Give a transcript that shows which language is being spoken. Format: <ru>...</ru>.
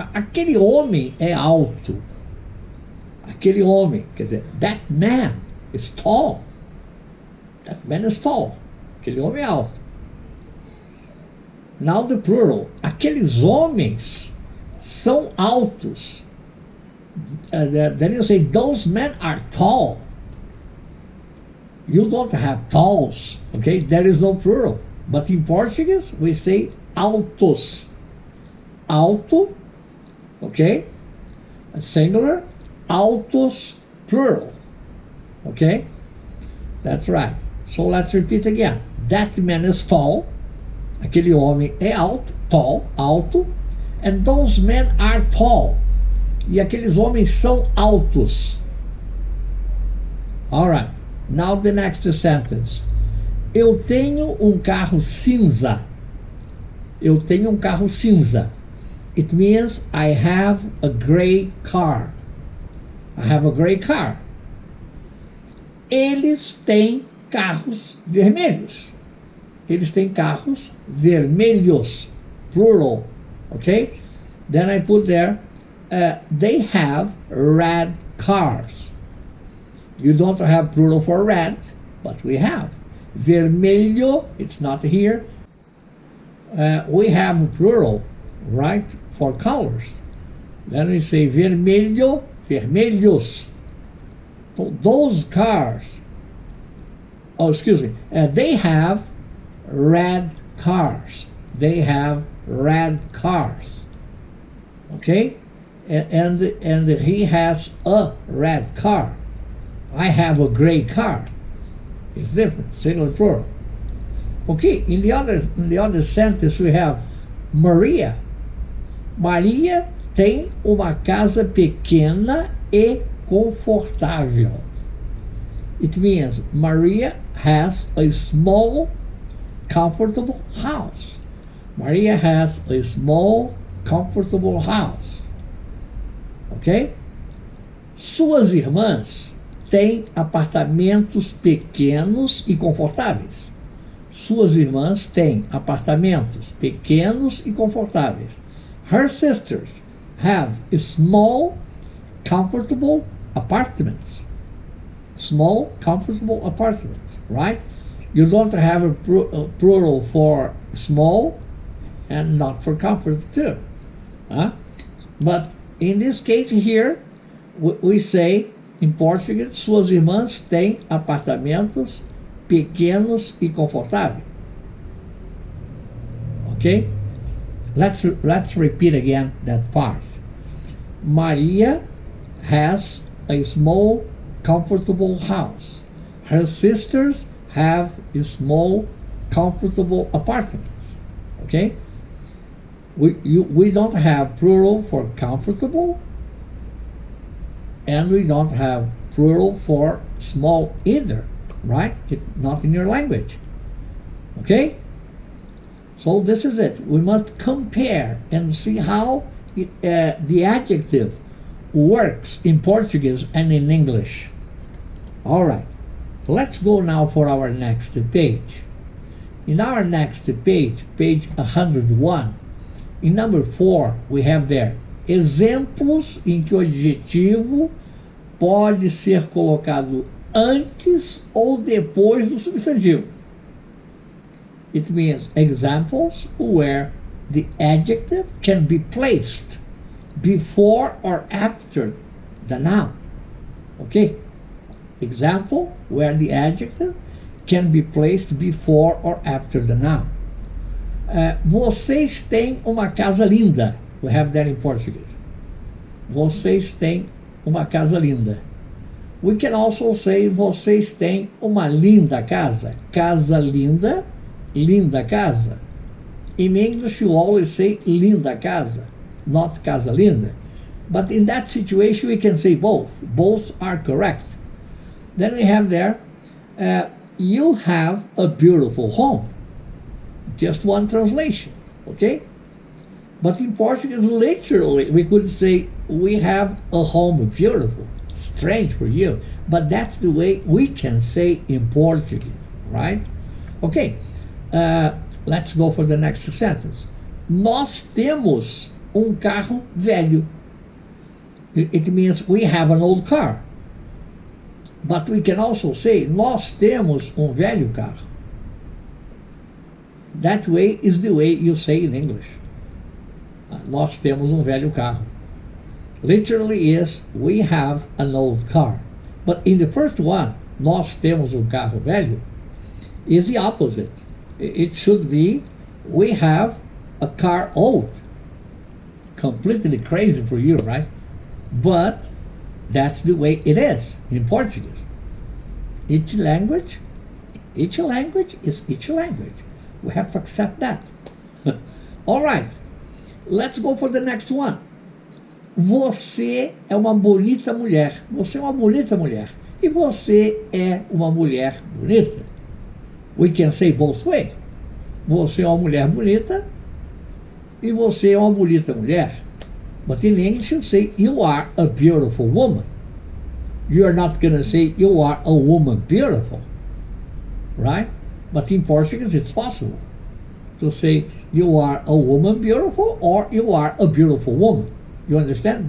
<pt>Aquele homem é alto. Aquele homem, quer dizer,</pt> <en>that man is tall. That man is tall.</en> <pt>Aquele homem é alto.</pt> <en>Now the plural.</en> <pt>Aqueles homens são altos.</pt> <en>Then you say, those men are tall. You don't have talls, okay? There is no plural. But in Portuguese, we say altos. Alto, okay? Singular, altos, plural. Okay? That's right. So let's repeat again. That man is tall.</en> <pt>Aquele homem é alto,</pt> <en>tall, alto. And those men are tall.</en> <pt>E aqueles homens são altos.</pt> <en>All right. Now the next sentence.</en> <pt>Eu tenho carro cinza. Eu tenho carro cinza.</pt> <en>It means I have a gray car. I have a gray car.</en> <pt>Eles têm carros vermelhos. Eles têm carros vermelhos.</pt> <en>Plural. Okay? Then I put there, they have red cars. You don't have plural for red, but we have. Vermelho, it's not here. We have plural, right, for colors. Then we say vermelho, vermelhos. So those cars, they have red cars. They have red cars. Okay? And he has a red car. I have a gray car. It's different, singular, plural. Okay, in the other sentence we have Maria.</en> <pt>Maria tem uma casa pequena e confortável.</pt> <en>It means Maria has a small, comfortable house. Maria has a small, comfortable house. Ok?</en> <pt>Suas irmãs têm apartamentos pequenos e confortáveis. Suas irmãs têm apartamentos pequenos e confortáveis.</pt> <en>Her sisters have small, comfortable apartments. Small, comfortable apartments, right? You don't have a plural for small and not for comfort too. But in this case here, we say, in Portuguese,</en> <pt>suas irmãs têm apartamentos pequenos e confortáveis.</pt> <en>Okay? Let's repeat again that part. Maria has a small, comfortable house. Her sisters have small, comfortable apartments. Okay? We don't have plural for comfortable, and we don't have plural for small either, right? Not in your language. Okay? So this is it. We must compare and see how the adjective works in Portuguese and in English. All right. Let's go now for our next page. In our next page, page 101, in number 4, we have there</en> <pt>exemplos em que o adjetivo pode ser colocado antes ou depois do substantivo.</pt> <en>It means examples where the adjective can be placed before or after the noun. Okay? Example where the adjective can be placed before or after the noun.</en> <pt>Vocês têm uma casa linda.</pt> <en>We have that in Portuguese.</en> <pt>Vocês têm uma casa linda.</pt> <en>We can also say</en> <pt>vocês têm uma linda casa. Casa linda, linda casa.</pt> <en>In English you always say linda casa, not casa linda. But in that situation we can say both. Both are correct. Then we have there, you have a beautiful home. Just one translation, okay? But in Portuguese, literally, we could say, we have a home beautiful. Strange for you, but that's the way we can say in Portuguese, right? Okay, let's go for the next sentence.</en> <pt>Nós temos carro velho.</pt> <en>It means we have an old car. But we can also say,</en> <pt>nós temos velho carro.</pt> <en>That way is the way you say in English.</en> <pt>Nós temos velho carro.</pt> <en>Literally is, we have an old car. But in the first one,</en> <pt>nós temos carro velho,</pt> <en>is the opposite. It should be, we have a car old. Completely crazy for you, right? But that's the way it is in Portuguese. Each language is each language. We have to accept that. All right, let's go for the next one.</en> <pt>Você é uma bonita mulher. Você é uma bonita mulher. E você é uma mulher bonita.</pt> <en>We can say both ways.</en> <pt>Você é uma mulher bonita e você é uma bonita mulher.</pt> <en>But in English you say you are a beautiful woman. You are not going to say you are a woman beautiful, right? But in Portuguese it's possible to say you are a woman beautiful or you are a beautiful woman. You understand?</en>